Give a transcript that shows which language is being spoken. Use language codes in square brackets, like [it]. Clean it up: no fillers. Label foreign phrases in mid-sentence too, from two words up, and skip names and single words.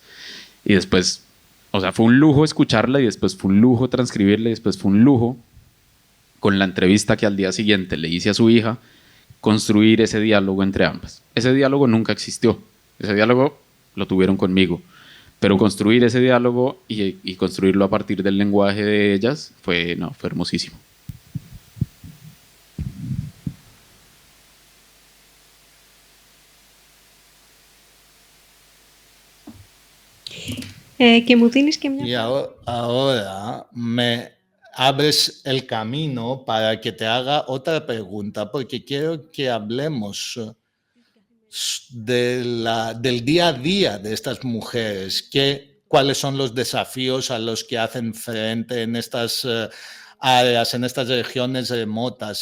[es] Y después, o sea, fue un lujo escucharla, y después fue un lujo transcribirla, y después fue un lujo, con la entrevista que al día siguiente le hice a su hija, construir ese diálogo entre ambas. Ese diálogo nunca existió. Ese diálogo lo tuvieron conmigo. Pero construir ese diálogo y construirlo a partir del lenguaje de ellas fue hermosísimo. [el] Και μου δίνεις και μια... [es] Y ahora me abres el camino para que te haga otra pregunta, porque quiero que hablemos del día a día de estas mujeres, cuáles son los desafíos a los que hacen frente en estas áreas, en estas regiones remotas.